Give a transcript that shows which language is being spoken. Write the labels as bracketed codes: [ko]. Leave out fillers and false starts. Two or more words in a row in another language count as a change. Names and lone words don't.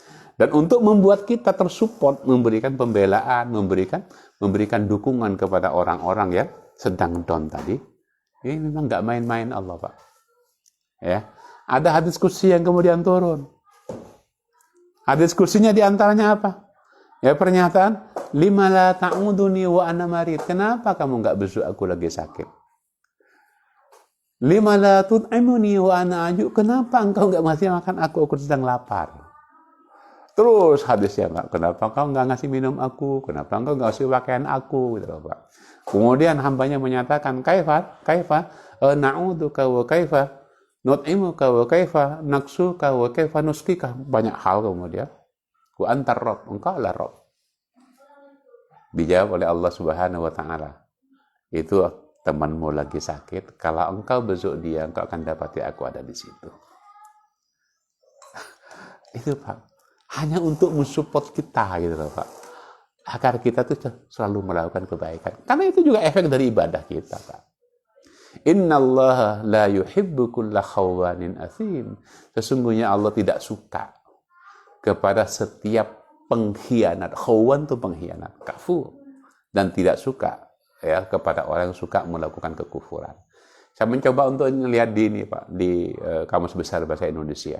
[id] Dan untuk membuat kita tersupport, memberikan pembelaan, memberikan dukungan kepada orang-orang yang sedang down tadi. Ini memang nggak main-main Allah, Pak. Ya, ada hadis kursi yang kemudian turun. Hadis kursinya diantaranya apa? Ya, pernyataan, [ar] لم لا تعودني وأنا مريض. [id] Kenapa kamu nggak besuk aku lagi sakit? [ar] لم لا تطعمني وأنا جائع. [id] Kenapa engkau nggak ngasih makan aku sedang lapar? Terus hadisnya, Pak, kenapa engkau nggak ngasih minum aku? Kenapa engkau nggak ngasih pakaian aku? Gitu, Pak. Kemudian hambanya menyatakan, [ar] كيف نعودك وكيف نطعمك وكيف نكسوك وكيف نسقيك. [id] Banyak hal kemudian. [ar] وأنت الرب, [id] engkau adalah Rabb. Dijawab oleh Allah [ar] سبحانه وتعالى. [id] Itu temanmu lagi sakit, kalau engkau besuk dia, engkau akan dapati aku ada di situ. Itu Pak. Hanya untuk mensupport kita gitu loh Pak. Agar kita tuh selalu melakukan kebaikan. Karena itu juga efek dari ibadah kita Pak. [ar] إن الله لا يحب كل خوان أثيم. [id] Sesungguhnya Allah tidak suka kepada setiap pengkhianat. Khawan itu pengkhianat, kafur. Dan tidak suka ya kepada orang yang suka melakukan kekufuran. Saya mencoba untuk melihat di ini Pak, di Kamus Besar Bahasa Indonesia.